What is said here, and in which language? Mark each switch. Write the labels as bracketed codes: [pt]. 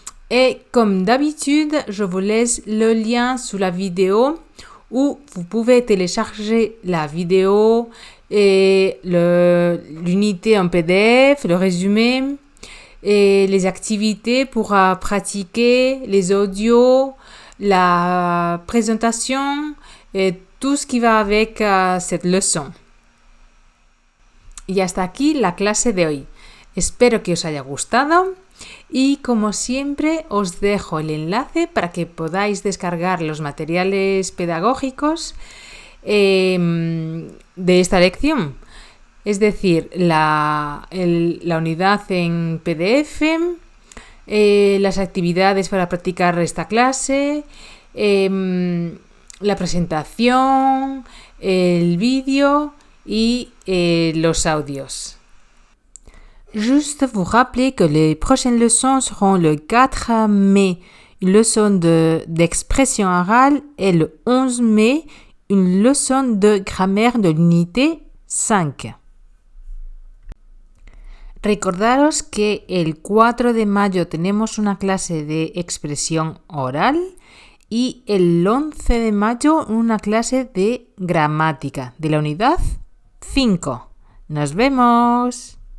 [fr] Et comme d'habitude, je vous laisse le lien sous la vidéo où vous pouvez télécharger la vidéo et l'unité en PDF, le résumé et les activités pour pratiquer les audios, la présentation et tout ce qui va avec cette leçon. [es] Y hasta aquí la clase de hoy. Espero que os haya gustado y como siempre os dejo el enlace para que podáis descargar los materiales pedagógicos de esta lección. Es decir, la unidad en PDF, las actividades para practicar esta clase, la presentación, el vídeo y los audios. [fr] Juste vous rappeler que les prochaines leçons seront le 4 mai, une leçon d'expression orale, et le 11 mai, une leçon de grammaire de l'unité 5. [es] Recordaros que el 4 de mayo tenemos una clase de expresión oral y el 11 de mayo una clase de gramática de la unidad 5. ¡Nos vemos!